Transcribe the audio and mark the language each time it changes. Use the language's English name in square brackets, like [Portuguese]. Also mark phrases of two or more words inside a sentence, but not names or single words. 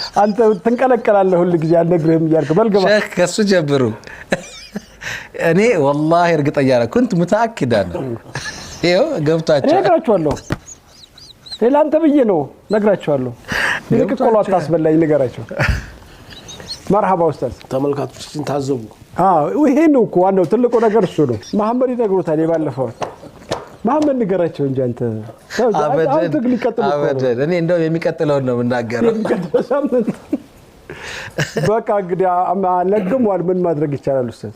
[Amharic] አንተ ትንቀለቀላለህ ሁሉ ጊዜ አልነግርህም እያልክ በልገባ ሼክ ከሱ ጀብሩ እኔ والله እርግጠኛ ነኝ [Arabic] كنت متاكد [Amharic] ነው ይሄው ገብታችሁ ነግራችኋለሁ ለላንተ ብዬ ነው ነግራችኋለሁ ልክ ቆሎ አታስበላኝ ንገራቸው [Arabic] مرحبا استاذ [Amharic] ተመልካቾችን ታዘቡ ይሄ ነው እኮ ዋናው ትልቁ ነገር እሱ ነው መሐመድ ይነግሩታል ይባለፈው መሐመድ ንገራቸው እንጂ አንተ አበደን እኔ እንደው የሚቀጥለው ነው እናገረው በቃ እንግዲህ ለግሟል ምን ማድረግ ይቻላል استاذ